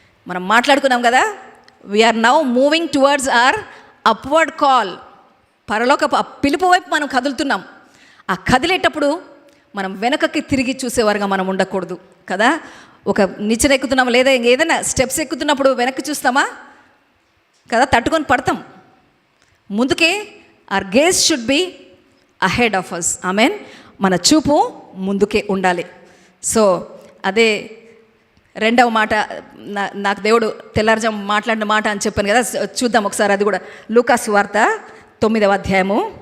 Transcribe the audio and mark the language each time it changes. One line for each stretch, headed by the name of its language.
Telugu: మనం మాట్లాడుకున్నాం కదా,
English: We are now moving towards our upward call.
Telugu: పరలోక పిలుపు వైపు మనం కదులుతున్నాం. ఆ కదిలేటప్పుడు మనం వెనకకి తిరిగి చూసేవారుగా మనం ఉండకూడదు కదా. ఒక నిచ్చెన ఎక్కుతున్నాం లేదా ఏదైనా స్టెప్స్ ఎక్కుతున్నప్పుడు వెనక్కి చూస్తామా కదా, తట్టుకొని పడతాం. ముందుకే
English: our gaze should be ahead of us.
Telugu: Amen. మన చూపు ముందుకే ఉండాలి. సో అదే రెండవ మాట నాకు దేవుడు తెల్లారుజాము మాట్లాడిన మాట అని చెప్పాను కదా, చూద్దాం ఒకసారి. అది కూడా లూకా సువార్త 9వ అధ్యాయము.